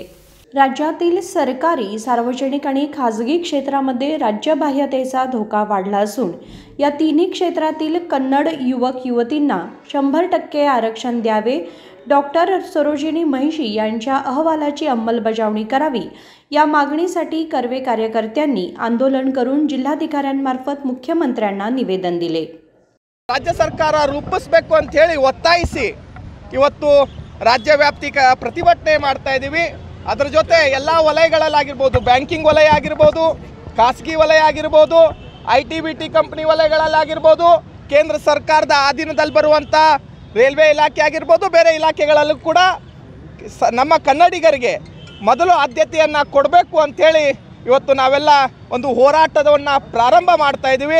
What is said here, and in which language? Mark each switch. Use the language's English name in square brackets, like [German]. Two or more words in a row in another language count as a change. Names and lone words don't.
[Marathi] राज्यातील सरकारी, सार्वजनिक आणि खासगी क्षेत्रामध्ये राज्यबाह्यतेचा धोका वाढला असून या तिन्ही क्षेत्रातील कन्नड युवक युवतींना 100% आरक्षण द्यावे, डॉक्टर सरोजिनी महिषी यांच्या अहवालाची अंमलबजावणी करावी या मागणीसाठी कर्वे कार्यकर्त्यांनी आंदोलन करून जिल्हाधिकाऱ्यांमार्फत मुख्यमंत्र्यांना निवेदन दिले. [Kannada] ರಾಜ್ಯ ಸರ್ಕಾರ ರೂಪಿಸಬೇಕು ಅಂತ ಹೇಳಿ ಒತ್ತಾಯಿಸಿ ಇವತ್ತು ರಾಜ್ಯ ವ್ಯಾಪ್ತಿ ಪ್ರತಿಭಟನೆ ಮಾಡ್ತಾ ಇದ್ದೀವಿ. ಅದರ ಜೊತೆ ಎಲ್ಲ ವಲಯಗಳಲ್ಲಾಗಿರ್ಬೋದು, ಬ್ಯಾಂಕಿಂಗ್ ವಲಯ ಆಗಿರ್ಬೋದು, ಖಾಸಗಿ ವಲಯ ಆಗಿರ್ಬೋದು, IT-BT ಕಂಪನಿ ವಲಯಗಳಲ್ಲಾಗಿರ್ಬೋದು, ಕೇಂದ್ರ ಸರ್ಕಾರದ ಅಧೀನದಲ್ಲಿ ಬರುವಂಥ ರೈಲ್ವೆ ಇಲಾಖೆ ಆಗಿರ್ಬೋದು, ಬೇರೆ ಇಲಾಖೆಗಳಲ್ಲೂ ಕೂಡ ನಮ್ಮ ಕನ್ನಡಿಗರಿಗೆ ಮೊದಲು ಆದ್ಯತೆಯನ್ನು ಕೊಡಬೇಕು ಅಂಥೇಳಿ ಇವತ್ತು ನಾವೆಲ್ಲ ಒಂದು ಹೋರಾಟವನ್ನು ಪ್ರಾರಂಭ ಮಾಡ್ತಾ ಇದ್ದೀವಿ.